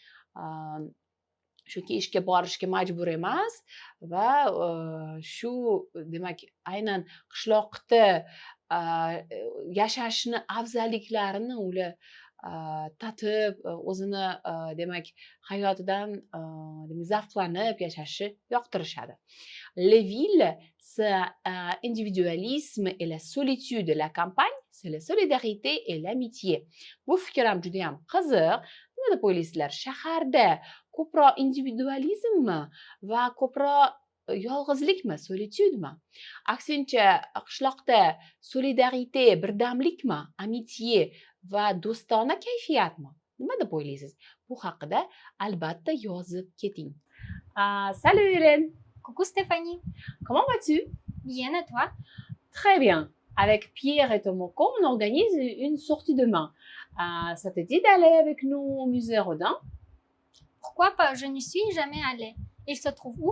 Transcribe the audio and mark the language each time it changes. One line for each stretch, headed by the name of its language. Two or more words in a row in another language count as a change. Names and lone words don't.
Uzbek: Chunki ishga borishga majbur emas va shu demak aynan qishloqda yashashni afzalliklarini ular tatib, o'zini demak hayotidan demak zavqlanib yashashni yoqtirishadi.
French: Les villes, c'est individualisme et la solitude. La campagne, c'est la solidarité et l'amitié.
Uzbek: Bu fikr ham juda ham qiziq. Nima deb o'ylaysizlar? Shaharda ko'proq individualizmmi va ko'proq yolg'izlikmi, solitudemi? Aksincha, qishloqda solidarite, birdamlikmi, amitiye va do'stona kayfiyatmi? Nima deb o'ylaysiz? Bu haqida albatta yozib keting.
French: Salut Hélène, Coucou Stéphanie, comment vas-tu? bien et toi? Très bien. Avec Pierre et Tomoko, on organise une sortie demain. Ça te dit d'aller avec nous au musée Rodin? Pourquoi pas? Je n'y suis jamais allée. Il se trouve où?